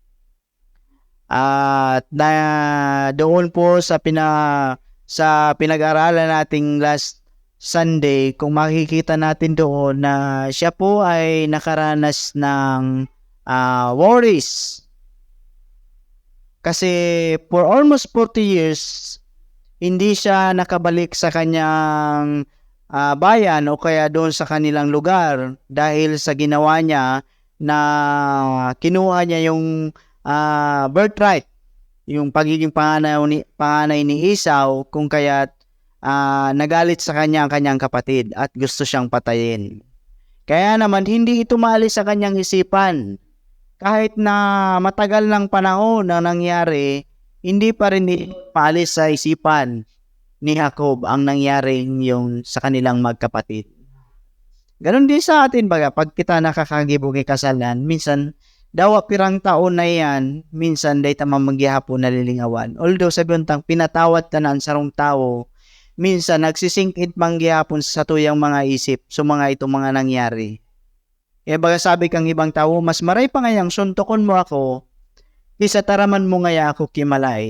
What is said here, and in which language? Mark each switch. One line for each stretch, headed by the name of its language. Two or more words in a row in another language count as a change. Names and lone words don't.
Filipino: At doon po sa pinag-aralan nating
English: last Sunday,
Filipino: kung makikita natin doon na siya po ay nakaranas ng worries. Kasi
English: for almost 40 years,
Filipino: hindi siya nakabalik sa kanyang bayan o kaya doon sa kanilang lugar dahil sa ginawa niya na kinuha niya yung birthright, yung pagiging panganay ni Esau, kung kaya't nagalit sa kanya ang kanyang kapatid at gusto siyang patayin. Kaya naman hindi ito maalis sa kanyang isipan. Kahit na matagal ng panahon na nangyari, hindi pa rin maalis sa isipan ni Jacob ang nangyari yung sa kanilang magkapatid. Ganon din sa atin baga,
Bikol: pag kita nakakagibong kasalan, minsan dawa pirang taon na yan, minsan day tamang magyahapon nalilingawan. Although sabi untang pinatawad tanan sarong tao, minsan nagsisingkit mangyahapon sa tuyang mga isip so mga itong mga nangyari. Kaya baga sabi kang ibang tao, mas maray pa ngayang suntokon mo ako, kisa taraman mo ngaya ako kimalay.